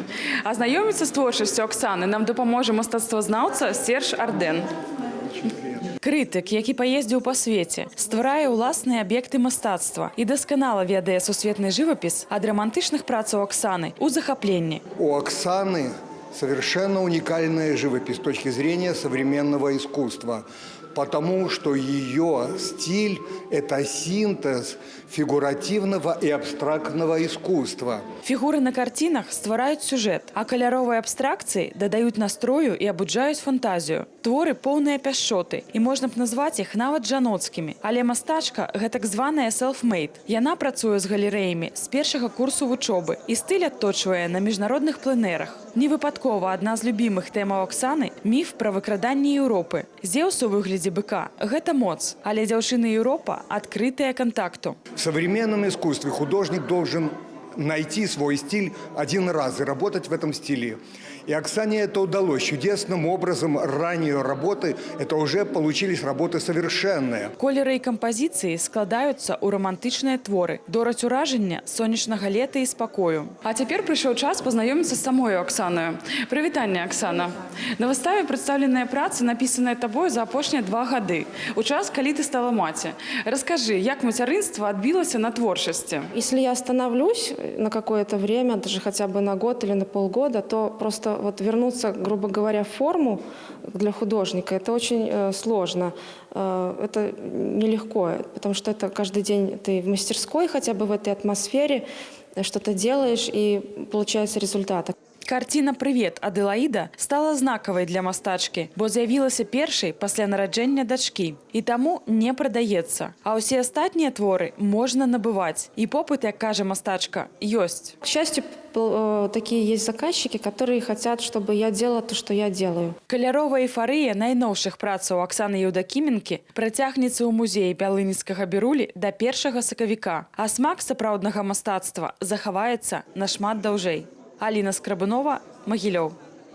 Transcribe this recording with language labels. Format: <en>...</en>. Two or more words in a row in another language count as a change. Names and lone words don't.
<be>Азнаёміцца з творчасцю Аксаны нам дапаможа мастацтвазнаўца Серж Арден. Крытык, які паездзіў па свеце, стварае ўласныя аб'екты мастацтва і дасканала ведае сусветны жывапіс ад романтычных працаў Оксаны у захапленні.</be> <ru>У Оксаны совершенно уникальная живопись с точки зрения современного искусства, потому что ее стиль – это синтез фигуративного и абстрактного искусства.</ru> <be>Фігуры на картинах ствараюць сюжэт, а каляровыя абстракцыі дадаюць настрою і абуджаюць фантазію. Творы поўныя пяшчоты, і можна б назваць іх нават жаноцкімі. Але мастачка – гэтак званая self-made. Яна працуе з галерэямі з першага курсу вучобы і стыль адточвае на міжнародных пленэрах. Невыпадкова адна з любімых тэмаў Оксаны – міф пра выкраданне Еўропы. Зеўс у выглядзе быка – гэта моц, але дзяўчыны Еўропа адкрытая кантакту.</be> <ru>В современном искусстве художник должен найти свой стиль один раз и работать в этом стиле. И Оксане это удалось. Чудесным образом ранние работы, это уже получились работы совершенные.</ru> <be>Колеры і кампазіцыі складаюцца ў романтычныя творы, дораць уражання сонечнага лета і спакою. А цяпер прыйшоў час пазнаёміцца з самой Оксаною. Прывітанне, Оксана. На выставе прадстаўленыя працы, напісаныя табою за апошнія 2 гады, у час, калі ты стала маці. Раскажы, як мацярынства адбілася на творчасці?</be> <ru>Если я остановлюсь на какое-то время, даже хотя бы на год или на полгода, то просто вот вернуться, грубо говоря, в форму для художника, это очень сложно. Это нелегко, потому что это каждый день ты в мастерской, хотя бы в этой атмосфере, что-то делаешь, и получается результат.</ru> <be>Карціна «Прывет, Аделаіда» стала знакавай для мастачкі, бо з'явілася першай пасля нараджэння дачкі і таму не прадаецца. А ўсе астатнія творы можна набываць. І попыт, як кажа мастачка, ёсць.</be> <ru>К счастью, такие есть заказчики, которые хотят, чтобы я делала то, что я делаю.</ru> <be>Каляровая эйфарыя найноўшых працаў Аксаны Юдакіменкі працягнецца ў музеі Бялынскага Бірулі да 1 сакавіка, а смак сапраўднага мастацтва захаваецца нашмат даўжэй. Аліна Скрабунова, Магілёў.</be>